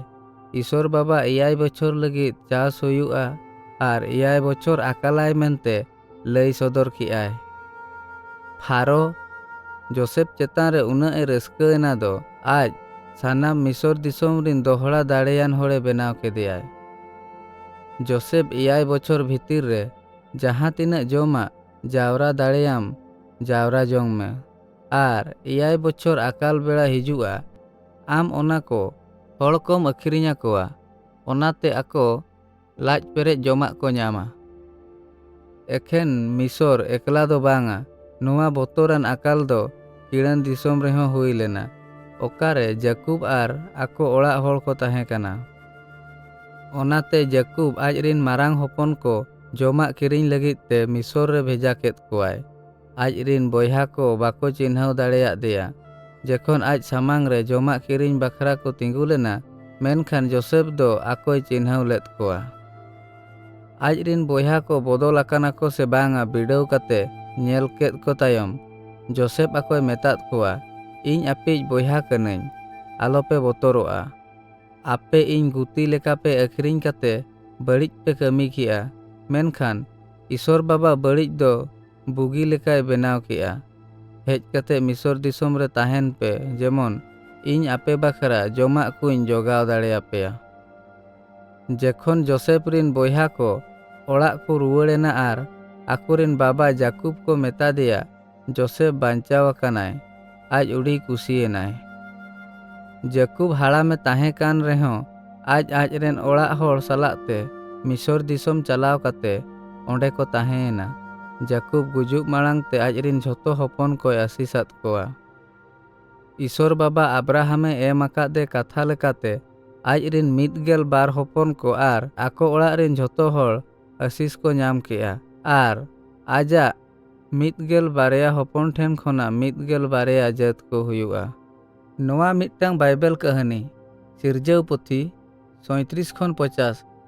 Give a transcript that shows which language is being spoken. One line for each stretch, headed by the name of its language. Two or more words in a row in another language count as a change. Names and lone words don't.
Santali: ईश्वर बाबा 7 बछर लगित चास हुयुआ आर 7 बछर आकालाय मेनते लई सदर किआय। फारो जोसेफ चेतान रे उना ए रस्कना दो आज सानाम मिसर दिसोम रिन दोहड़ा दाड़ेयान होड़े बेनाव के दियाय। जोसेफ 7 बछर भितिर रे जहाँ तिना जोमा जावरा दाड़ेयाम जावरा जोंग में आर 7 बछर आकाल बेड़ा हिजुआ आम ओना को हड़ कोम अखरिञा कोआ ओनाते आको लाज पेरेज जोमा को ᱧᱟᱢᱟ। एखेन मिसर एकला दो बांगा नुआ बोतोरान आकाल दो किड़न दिसोम रेहो हुई लेना ओकारे जाकूब आर आको ओड़ा हड़ को ताहे काना। ओनाते जाकूब आज रिन मारांग होपन को जोमा किरिñ लगित ते मिसर रे भेजा केत कोआय। आज रिन बोया को बाको चिन्हाव दाड़ेया दिया। जखन आज सामांग रे जोमा किरिñ बखरा को तिंगु लेना मेनखान जोसेफ दो आकोय चिन्हाव लेत कोआ। आज रिन बोया को बदल आकाना को से बांगा बिडाव कते नेल केत को तायम जोसेफ आकोय मेताद कोआ इñ आपेज बोया कनैñ आलोपे बतरोआ। आपे इñ गुती लेका पे अखरिñ कते बड़िज पे कमी किया मेनखान ईश्वर बाबा बड़िज दो बुगी लेकाय बेनाव किया। हेज कते मिसर दिसोम रे ताहेन पे जेमन इñ आपे बखरा जोमा कुñ जोगाव दाड़ेयापेया। जेखन जोसेफ रिन बोया को ओड़ा को रुवाड़ेना आर आकुरिन बाबा जाकूब को मेता दिया जोसेफ बांचाव कानाय आज उड़ी कुसियेनाय। जाकूब हाड़ा में ताहे कान रेहो आज रेन ओड़ा हड़ सालाते मिसर दिसोम चलाव कते ओंडे को ताहेना। जाकूब गुजुब माड़ांग ते आज रिन झोतो होपन को आशीषात कोआ। ईश्वर बाबा अब्राहमे एम आकादे कथा लेकाते आज रिन 112 होपन को आर आको ओड़ा रिन झोतो हड़ आशीष को नाम किया आर आजा 112 होपन ठेन खोना 112 जात को हुयुआ। नोआ मिटटांग बाइबल कहानी सिरजाव पुथी 37 खन 50